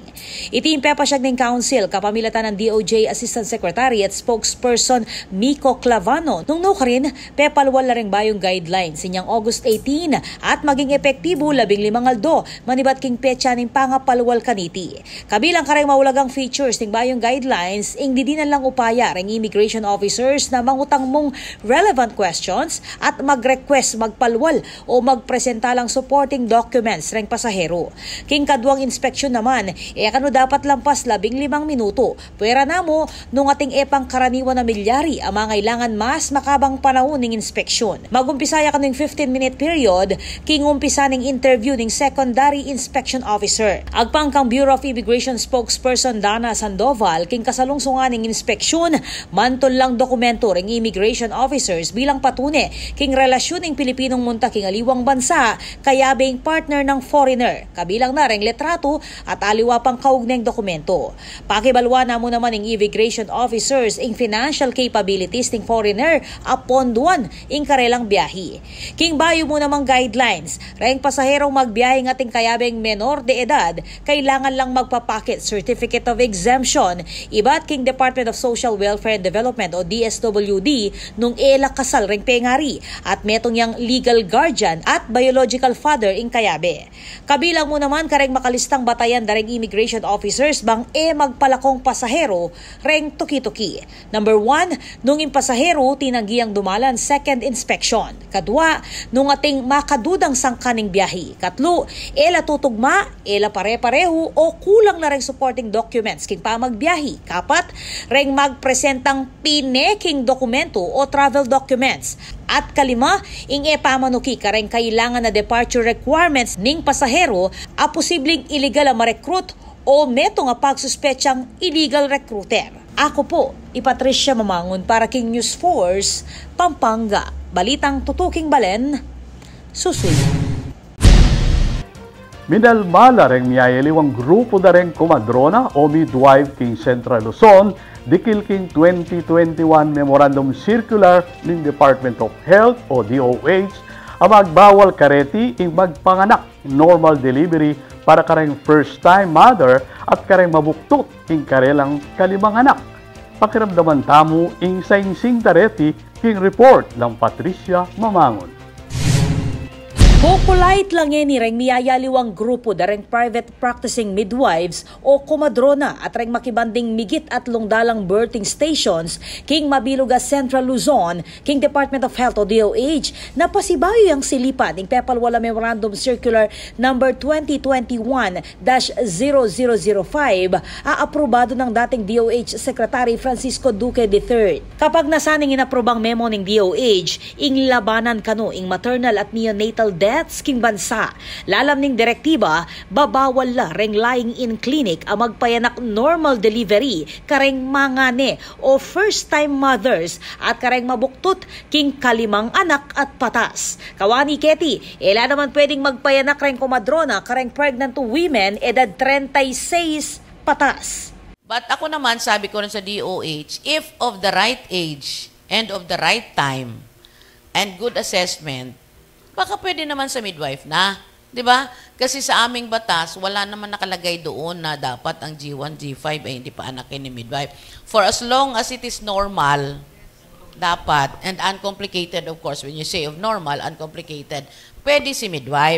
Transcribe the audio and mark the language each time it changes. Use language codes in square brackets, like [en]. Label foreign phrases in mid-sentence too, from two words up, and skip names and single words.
[pam] Itimpe pasyag ng Council kapamilatan ng DOJ Assistant Secretary at Spokesperson Miko Clavano nung rin pepalwal na ring bayong guidelines sinyang August 18 at maging epektibo 15 aldo manibat king petsa ning pangapalwal kaniti. Kabilang kareng maulagang features ning bayong guidelines ing didinan lang upaya ring [en] immigration officers [pam] na mangutang mong [en] relevant questions [pam] at mag-request magpalwal o magpresenta lang [en] supporting documents [pam] ring pasahero. King kadwang inspeksyon naman kano dapat lampas 15 minuto. Pwera namo nung ating epang karaniwan na milyari ang mga kailangan mas makabang panahon ning inspeksyon. Magumpisaya kaning [en] 15-minute period [pam] king umpisa ning interview ning [en] secondary inspection officer. [pam] Agpangkang Bureau of Immigration spokesperson Dana Sandoval king kasalungsungan ning inspeksyon mantol lang dokumento ring [en] immigration officers [pam] bilang patune king relasyon ning Pilipinong munta king aliwang bansa kaya [en] being partner [pam] ng foreigner. Kabilang na ring letrato at aliwa pang kaugneng dokumento. Pakibalwa na mo naman ning immigration officers ing [en] financial capabilities [pam] ning foreigner upon duwan ing karelang biyahe. King bayo mo namang guidelines ring pasaherong magbiyahe ng ating kayabeng menor de edad, kailangan lang magpapakit Certificate of Exemption, iba't king Department of Social Welfare and Development o DSWD nung kasal ring pengari at metong yang [en] legal guardian [pam] at [en] biological father [pam] ing kayabe. Kabilang mo naman kareng makalistang batayan daring [en] immigration officers [pam] bang magpalakong pasahero ring tuki-tuki. Number 1, nung impasahero tinanggiyang dumalan [en] second inspection. [pam] Kadua, nung ating makadudang sangkaning biyahe. Katlo, tutugma, pare-pareho o kulang na ring [en] supporting documents [pam] king pamagbiyahe. Kapat, ring magpresentang pineking dokumento o [en] travel documents. [pam] At kalima, pamanuki kareng kailangan na [en] departure requirements [pam] ning pasahero a posibleng illegal a ma-recruit o meto nga pagsuspetsang [en] illegal recruiter. [pam] Ako po, Patricia Mamangon para King News Force, Pampanga. Balitang tutuking balen, susunod. Minalmala ring miyayaliwang grupo da ring kumadrona o midwife king Central Luzon, dikil king 2021 Memorandum Circular ng Department of Health o DOH, ang magbawal kareti ing magpanganak [en] normal delivery [pam] para kareng [en] first-time mother [pam] at kareng mabuktot ing karelang kalimang anak. Pakiramdaman tamo ing sainsing tareti king report ng Patricia Mamangon. Kukulait lang ni ring miyayaliwang grupo dareng [en] private practicing midwives [pam] o kumadrona at ring makibanding migit at lungdalang [en] birthing stations [pam] king mabiluga Central Luzon king Department of Health o DOH na pasibayo ang silipan ing pepalwala Memorandum Circular number 2021-0005 aaprobado ng dating DOH Secretary Francisco Duque III. Kapag nasaning inaprobang memo ng DOH ing labanan kano ing maternal at [en] neonatal deaths [pam] king bansa. Lalam ning direktiba, babawal la reng [en] lying-in clinic [pam] ang magpayanak [en] normal delivery [pam] kareng mangane o [en] first-time mothers [pam] at kareng mabuktot king kalimang anak at patas. Kawani Keti, naman pwedeng magpayanak reng kumadrona kareng [en] pregnant women [pam] edad 36 patas. [tl] But ako naman, sabi ko rin sa DOH, [en] if of the right age and of the right time and good assessment, [tl] baka pwede naman sa midwife na. Diba? Kasi sa aming batas, wala naman nakalagay doon na dapat ang G1, G5 ay hindi pa anakin ni midwife. [en] For as long as it is normal, dapat, and uncomplicated of course, when you say of normal, uncomplicated, [tl] pwede si midwife.